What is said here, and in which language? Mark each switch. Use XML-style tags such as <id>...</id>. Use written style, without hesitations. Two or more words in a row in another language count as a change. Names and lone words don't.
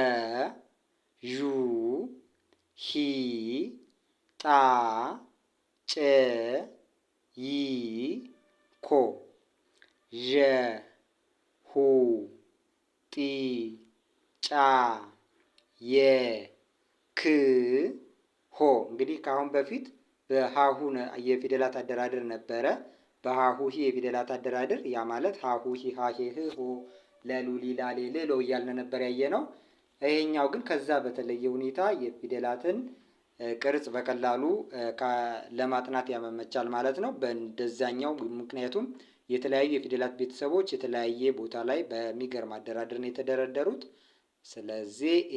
<am>ዡ ሂ ጣ ጨ ይ ኮ ዠ ሁ ጢ ጫ የ ክ ሆ። እንግዲህ ከአሁን በፊት በሀሁ የፊደላት አደራደር ነበረ። በሀሁ ሂ የፊደላት አደራደር ያ ማለት ሀሁ ሂ ሀ ሄ ህ ሆ ለሉ ሊ ላ ሌ ል ሎ እያልን ነበር ያየ ነው። ይሄኛው ግን ከዛ በተለየ ሁኔታ የፊደላትን ቅርጽ በቀላሉ ለማጥናት ያመመቻል ማለት ነው። በእንደዛኛው ምክንያቱም የተለያዩ የፊደላት ቤተሰቦች የተለያየ ቦታ ላይ በሚገርም አደራደር ነው የተደረደሩት። ስለዚህ</am>